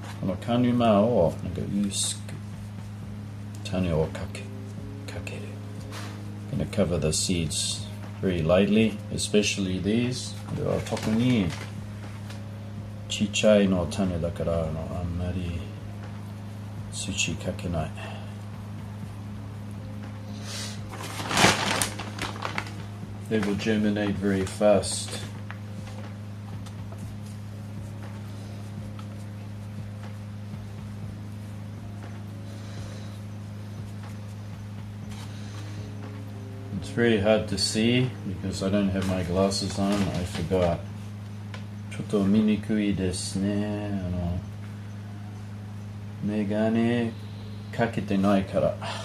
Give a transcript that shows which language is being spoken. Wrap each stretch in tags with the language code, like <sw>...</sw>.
<ja>このカヌマをなんか薄く種をかける。</ja> <en>I'm going to cover the seeds very lightly, especially these.</en> <ja>これは特にちっちゃいの種だからあんまり土かけない。</ja> <en>They will germinate very fast. It's very hard to see because I don't have my glasses on. I forgot.</en> <ja>ちょっと見にくいですね。メガネかけてないから。</ja>